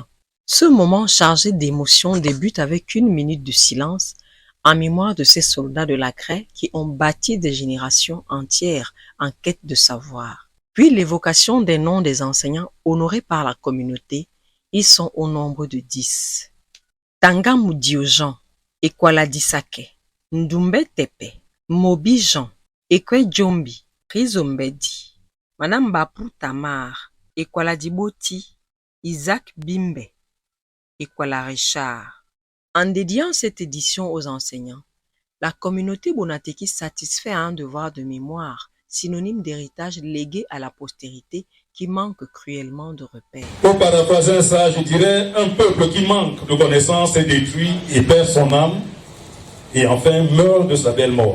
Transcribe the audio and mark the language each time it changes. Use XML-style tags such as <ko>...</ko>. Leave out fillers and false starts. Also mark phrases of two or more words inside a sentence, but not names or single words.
<fr>Ce moment chargé d'émotions débute avec une minute de silence en mémoire de ces soldats de la craie qui ont bâti des générations entières en quête de savoir. Puis l'évocation des noms des enseignants honorés par la communauté, ils sont au nombre de 10. Tangamu Diojan, Ekwaladi Sake, Ndumbe Tepe, Mobi Jean, Ekwe Djombi, Rizombedi, Madame Bapou Tamar, Ekwaladi Boti, Isaac Bimbe, Ekwala Richard. En dédiant cette édition aux enseignants, la communauté Bonateki satisfait un devoir de mémoire, synonyme d'héritage légué à la postérité qui manque cruellement de repères. Pour paraphraser ça, je dirais un peuple qui manque de connaissances est détruit et perd son âme et enfin meurt de sa belle mort.</fr>